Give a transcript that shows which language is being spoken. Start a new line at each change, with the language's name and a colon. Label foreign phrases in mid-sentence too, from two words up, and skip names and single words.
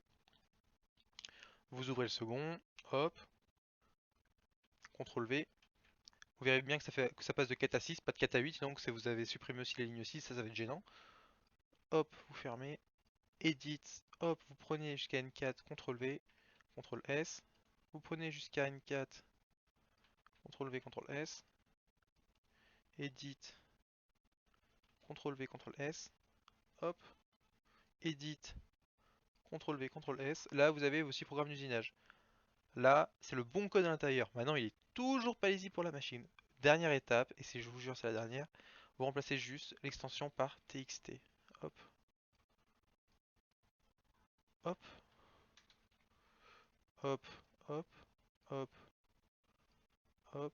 French: Vous ouvrez le second, hop, CTRL V. Vous verrez bien que ça passe de 4 à 6, pas de 4 à 8, donc vous avez supprimé aussi la ligne 6, ça va être gênant. Hop, vous fermez, Edit, hop, vous prenez jusqu'à N4, CTRL V, CTRL S. Vous prenez jusqu'à N4, CTRL V, CTRL S. Edit, CTRL V, CTRL S. Hop, Edit, CTRL V, CTRL S. Là, vous avez aussi programme d'usinage. Là, c'est le bon code à l'intérieur. Maintenant, il est toujours pas lisible pour la machine. Dernière étape, et je vous jure c'est la dernière, vous remplacez juste l'extension par TXT. Hop, hop, hop, hop, hop, hop.